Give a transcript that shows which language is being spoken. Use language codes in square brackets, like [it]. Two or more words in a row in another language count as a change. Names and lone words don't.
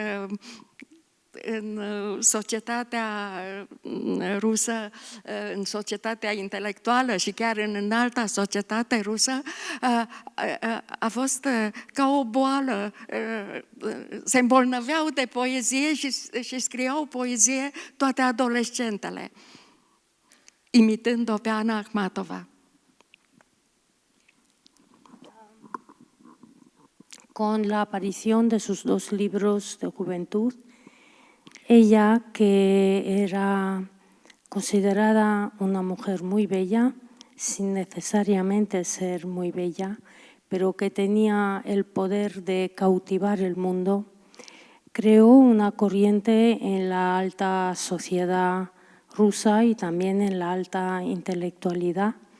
[ro] în societatea rusă, în societatea intelectuală și chiar în înalta societate rusă, a fost ca o boală. Se îmbolnăveau de poezie și scriau poezie toate adolescentele, imitând-o pe Ana Akhmatova. [es] Con la aparición de sus dos libros de juventud, ella, que era considerada una mujer muy bella, sin necesariamente ser muy bella, pero que tenía el poder de cautivar el mundo, creó una corriente en la alta sociedad rusa y también en la alta intelectualidad.